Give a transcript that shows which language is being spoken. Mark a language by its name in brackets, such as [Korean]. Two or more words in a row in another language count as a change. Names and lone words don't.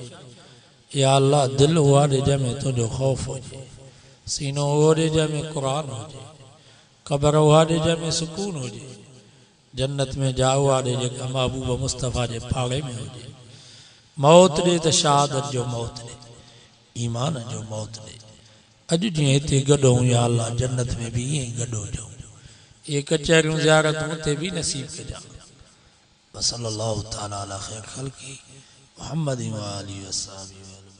[Sindhi] या अल्लाह दिल उहा ॾे जंहिंमें तुंहिंजो ख़ौफ़ हुजे, सीनो उहो ॾे जंहिंमें क़ुरान हुजे, क़बर उहा ॾे जंहिंमें सुकून हुजे, जन्नत में जा उहा ॾे जेका महबूब मुस्तफ़ा जे पाड़े में हुजे। मौत ॾे त शहादत जो मौत ॾे, ईमान जो मौत ॾे। अॼु जीअं हिते गॾु हूं या अल्लाह जन्नत में भी ईअं ई गॾु हुजूं। ये कचहरियूं ज़ियारतूं उते भी नसीब कजां। [Arabic] صلى الله تعالى على خير خلقه محمد وآله وصحبه.